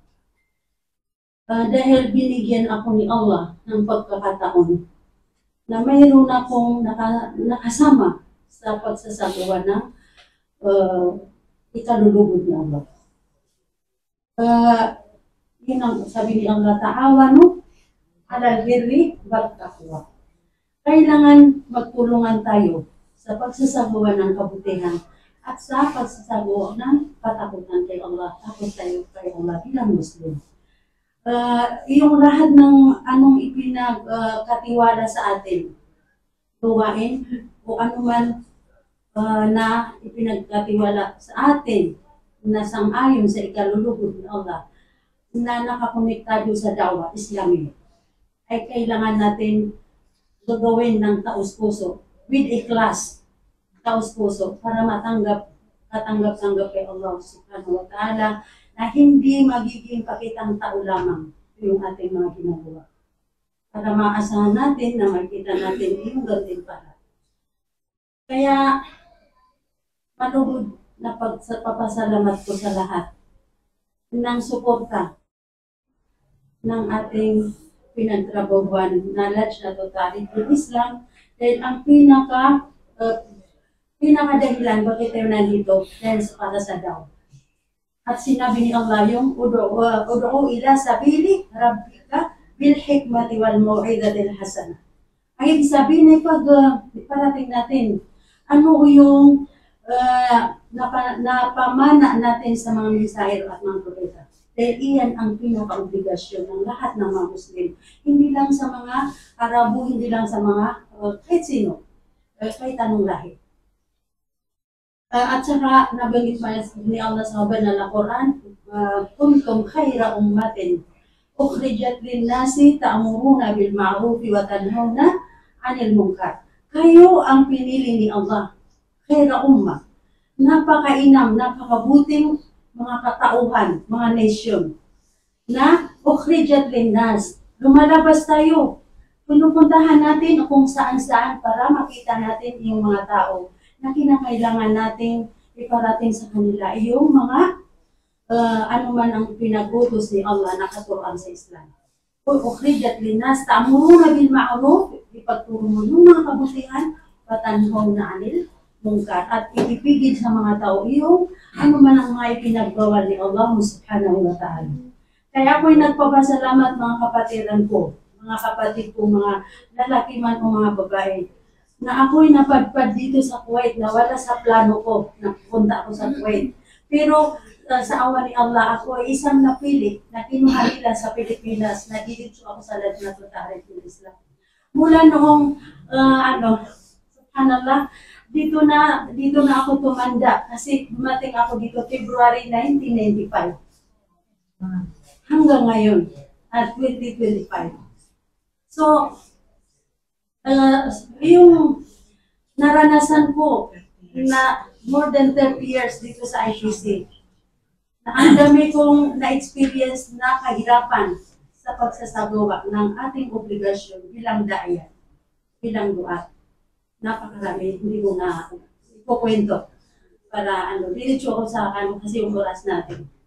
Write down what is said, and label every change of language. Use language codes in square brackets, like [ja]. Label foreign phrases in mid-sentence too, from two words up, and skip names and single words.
[tl] Dahil binigyan ako ni Allah ng pagkakataon na mayroon akong nakasama sa pagsasagawa ng ikalulugod ni Allah. Yun ang sabi ni Allah, [ar] تعاونوا على البر والتقوى. [tl] Kailangan magtulungan tayo sa pagsasagawa ng kabutihan at sa pagsasagawa ng katakutan kay Allah. Takot tayo kay Allah bilang Muslim. Yung lahat ng anong ipinagkatiwala sa atin, tuwain o anuman na ipinagkatiwala sa atin na sang-ayon sa ikalulugod ng Allah na nakakonektado sa [ar] دعوة إسلامي, [tl] ay kailangan natin gagawin ng taos-puso with ikhlas, taos-puso, para katanggap-tanggap kay Allah [ar] سبحانه وتعالى, [tl] na hindi magiging pakitang tao lamang yung ating mga ginagawa. Para maasahan natin na makita natin yung gantimpala. Kaya, malugod na pagpapasalamat ko sa lahat ng suporta ng ating pinagtrabahuan na Lajnah Ta'riful Islam, dahil ang pinakadahilan bakit tayo nandito dahil para sa daw. At sinabi ni Allah yung [ar] ادع إلى سبيل ربك بالحكمة والموعظة الحسنة. [tl] Ay ibig sabihin ay parating natin ano yung napamana natin sa mga mensahero at mga propeta. Dahil iyan ang pinaka-obligasyon ng lahat ng mga Muslim. Hindi lang sa mga Arabo, hindi lang sa mga kahit sino, kahit anong lahi. At saka nabanggit ni Allah sa banal na Quran, [ar] كنتم خير أمة أخرجت للناس تأمرون بالمعروف وتنهون عن المنكر. [tl] Kayo ang pinili ni Allah, [ar] خير أمة. [tl] Napakainam, napakabuting mga katauhan, mga nation na [ar] أخرجت للناس. [tl] Lumalabas tayo. Pinupuntahan natin kung saan-saan para makita natin yung mga tao na kinakailangan nating iparating sa kanila yung mga anuman ang pinagutos ni Allah na katuruan sa Islam. [ar] أخرجت للناس تأمرون بالمعروف, [tl] ipagturo mo yung mga kabutihan, [ar] تنهون عن المنكر, [tl] at ipipigil sa mga tao yung anuman ang mga ipinagbawal ni Allah [ar] سبحانه وتعالى. [tl] Kaya ako'y nagpapasalamat mga kapatiran ko, mga kapatid ko, mga lalaki man o mga babae, na ako'y napadpad dito sa Kuwait, na wala sa plano ko, napunta ako sa Kuwait. Pero sa awa ni Allah, ako ay isang napili na kinuha nila sa Pilipinas, na didito ako sa Lajnah Ta'riful Islam. Mula noong, subhanallah, dito na ako tumanda kasi dumating ako dito February 1995. Hanggang ngayon, at 2025. So, yung naranasan ko na [en] more than 30 years [tl] dito sa IPC, na ang dami kong na-experience na kahirapan sa pagsasagawa ng ating obligasyon bilang daya, bilang duat. Napakarami, hindi ko na ipukwento para diretso ako sa kasi yung oras natin.